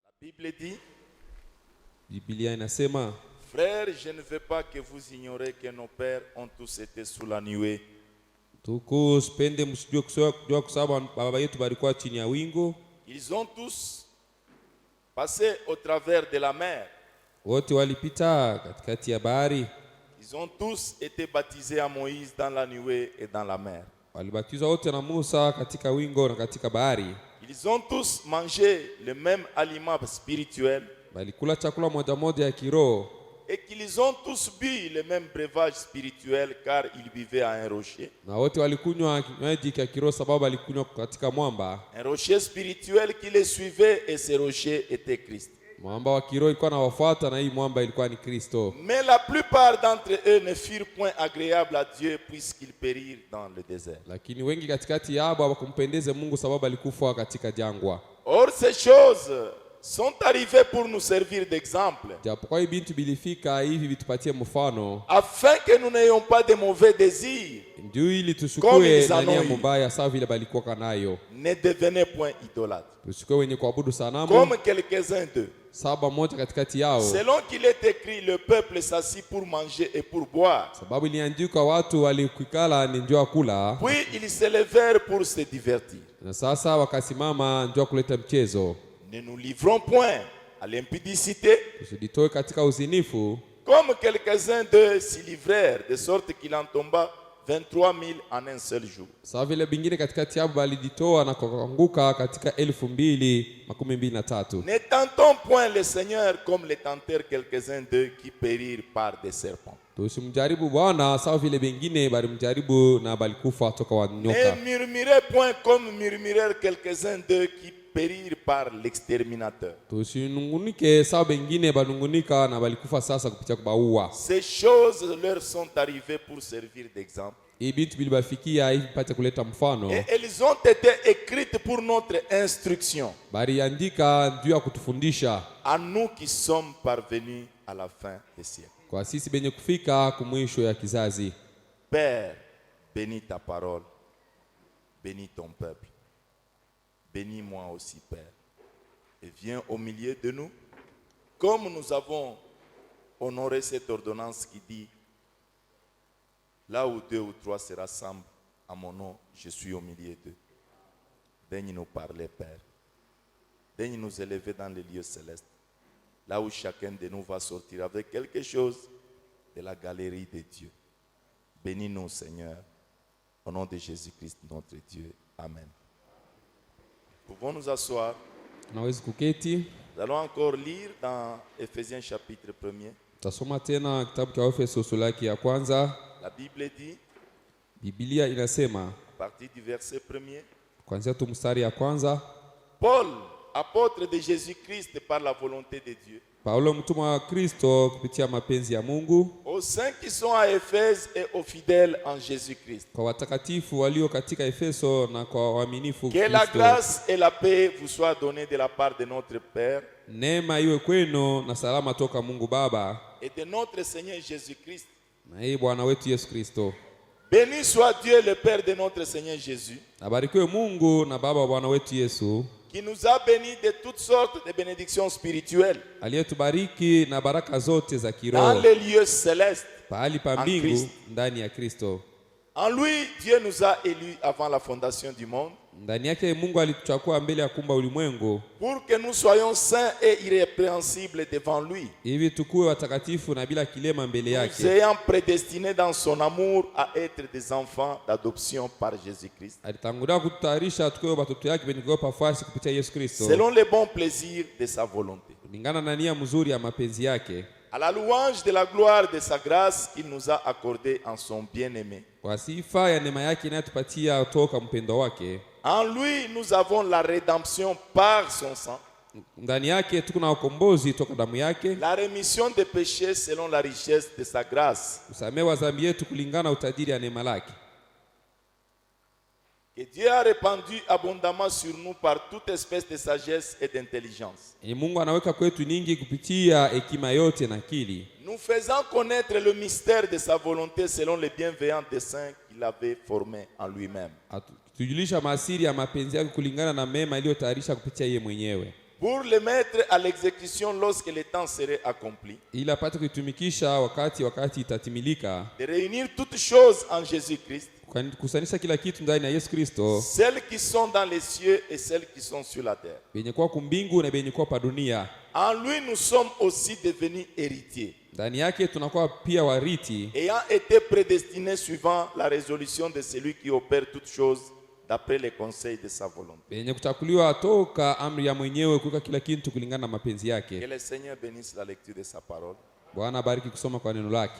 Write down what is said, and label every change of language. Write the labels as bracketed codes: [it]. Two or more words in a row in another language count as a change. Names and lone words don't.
[fr] Bible dit, [sw] Biblia inasema, [fr] frères, je ne veux pas que vous ignorez que nos pères ont tous été sous la nuée. [sw] tuku spende msijue kujua kwa sababu baba yetu balikuwa chini ya wingu. [fr] Ils ont tous passé au travers de la mer. [sw] Wote walipita katikati ya bahari. [fr] Ils ont tous été baptisés à Moïse dans la nuée et dans la mer. [sw] Walibatizwa wote na Musa katika wingu na katika bahari. [fr] Ils ont tous mangé le même aliment spirituel. [sw] Balikula chakula moja moja ya kiroho. [fr] Et qu'ils ont tous bu le même breuvage spirituel car ils buvaient à un rocher. [sw] Na wote walikunywa kinywaji cha kiroho sababu walikunywa katika mwamba. [fr] Un rocher spirituel qui les suivait et ce rocher était Christ. [sw] Mwamba wa kiroho ilikuwa na wafuata na hii mwamba ilikuwa ni Kristo. [fr] Mais la plupart d'entre eux ne furent point agréables à Dieu puisqu'ils périrent dans le désert. [sw] Lakini wengi katikati yao hawakumpendeza Mungu sababu alikufa katika jangwa. [fr] Or ces choses sont arrivées pour nous servir d'exemple, [sw] Japokuwa hii bintu bilifika hivi vitupatie mfano, [fr] afin que nous n'ayons pas de mauvais désirs. [sw] ndio ili [fr] Comme [sw] tushukue [fr] ils en [sw] ndani ya [fr] ont eu. [sw] mubaya sawa vile balikuwa kanayo. [fr] Ne devenez point idolâtres, [sw] Tushukue wenye kuabudu sanamu [fr] comme quelques-uns d'eux. [sw] saba moja katikati yao, [fr] Selon qu'il est écrit, le peuple s'assit pour manger et pour boire. [sw] sababu iliandikwa watu walikikala ni njoo kula, [fr] Puis ils se levèrent pour se divertir. [sw] na sasa wakasimama njoo kuleta mchezo. [fr] Ne nous livrons point à l'impudicité, [sw] Tusijitoe katika uzinifu [fr] comme quelques-uns d'eux s'y livrèrent, de sorte qu'il en tomba 23 000 en un seul jour. [sw] sawa vile bingine katikati yao balijitoa na kuanguka katika 2023. [fr] Ne tentons point le Seigneur comme les tentèrent quelques-uns d'eux qui périrent par des serpents. [sw] Tusimjaribu Bwana sawa vile bengine balimjaribu na balikufa toka [fr] Ne [sw] wanyoka. [fr] murmurez point comme murmurèrent quelques-uns d'eux qui périrent par l'exterminateur. [sw] Tusinungunike sawa bengine balungunika na balikufa sasa kupitia kubaua. [fr] Ces choses leur sont arrivées pour servir d'exemple. [sw] Hii bintu bilibafikia hivi pate kuleta mfano. [fr] Et elles ont été écrites pour notre instruction, [sw] Baliandika juu ya kutufundisha [fr] à nous qui sommes parvenus à la fin des siècles. [sw] kwa sisi benye kufika kumwisho ya kizazi. [fr] Père, bénis ta parole, bénis ton peuple. Bénis-moi aussi, Père, et viens au milieu de nous, comme nous avons honoré cette ordonnance qui dit, là où 2 ou 3 se rassemblent à mon nom, je suis au milieu d'eux. Daigne nous parler, Père. Daigne nous élever dans les lieux célestes, là où chacun de nous va sortir avec quelque chose de la galerie de Dieu. Bénis-nous, Seigneur, au nom de Jésus-Christ, notre Dieu. Amen. Pouvons nous asseoir. [sw] Naweza kuketi. [fr] Nous allons encore lire dans Éphésiens chapitre 1er. [sw] Tasoma tena kitabu cha Efeso sura yake ya kwanza. [fr] La Bible dit, [sw] Biblia inasema [fr] à partir du verset 1er, [sw] kuanzia tu mstari ya kwanza, [fr] Paul, apôtre de Jésus-Christ par la volonté de Dieu, [sw] Paulo mtumwa wa Kristo kupitia mapenzi ya Mungu, [fr] aux saints qui sont à Éphèse et aux fidèles en Jésus-Christ. [sw] kwa watakatifu walio katika Efeso na kwa waaminifu [fr] Que la [sw] Kristo. [fr] grâce et la paix vous soient données de la part de notre Père [sw] Neema iwe kwenu na salama toka Mungu Baba [fr] et de notre Seigneur Jésus-Christ. [sw] na yeye Bwana wetu Yesu Kristo. [fr] Béni soit Dieu le Père de notre Seigneur Jésus, [sw] Abarikiwe Mungu na Baba wa Bwana wetu Yesu, [fr] qui nous a bénis de toutes sortes de bénédictions spirituelles [sw] aliyetubariki na baraka zote za [fr] dans [sw] kiroho [fr] les lieux célestes. [sw] pahali pa [fr] en [sw] mbingu Kristo. ndani ya Kristo. [fr] En lui, Dieu nous a élus avant la fondation du monde [sw] Ndani yake Mungu alituchagua mbele ya kumba ulimwengu [fr] pour que nous soyons saints et irrépréhensibles devant lui, [sw] hivi tukuwe watakatifu na bila kilema mbele [fr] nous [sw] yake. [fr] ayant prédestinés dans son amour à être des enfants d'adoption par Jésus-Christ, [sw] Alitangulia kututayarisha tukuwe watoto yake wenye kuopa fasi kupitia Yesu Kristo, [fr] selon les bons plaisirs de sa volonté, [sw] kulingana na nia mzuri ya mapenzi yake, [fr] à la louange de la gloire de sa grâce qu'il nous a accordée en son bien-aimé. [sw] kwa sifa ya neema yake inayotupatia toka mpendo wake. [fr] En lui, nous avons la rédemption par son sang, [sw] Ndani yake tuko na ukombozi toka damu yake, [fr] la rémission des péchés selon la richesse de sa grâce. [sw] usamehe wa dhambi yetu kulingana na utajiri ya neema lake, [fr] Que Dieu a répandu abondamment sur nous par toute espèce de sagesse et d'intelligence, [sw] Mungu anaweka kwetu nyingi kupitia hekima yote na akili, [fr] nous faisant connaître le mystère de sa volonté selon les bienveillants desseins qu'il avait formés en lui-même. [sw] tujulisha masiri ya mapenzi yake kulingana na mema iliyotayarisha kupitia yeye mwenyewe. [fr] pour le mettre à l'exécution lorsque le temps serait accompli, [sw] ili apate kuitumikisha wakati itatimilika, [fr] de réunir toutes choses en Jésus-Christ, [sw] kusanisha kila kitu ndani ya Yesu Kristo, [fr] celles qui sont dans les cieux et celles qui sont sur la terre. [sw] benye kwa kumbingu na benye kwa pa dunia. [fr] En lui, nous sommes aussi devenus héritiers, [sw] Ndani yake tunakuwa pia wariti, [fr] ayant été prédestinés suivant la résolution de celui qui opère toutes choses d'après les conseils de sa volonté. [sw] benye kutakuliwa toka amri ya mwenyewe kuweka kila kitu kulingana na mapenzi [fr] Que [sw] yake. [fr] le Seigneur bénisse la lecture de sa parole. [sw] Bwana bariki kusoma kwa neno lake.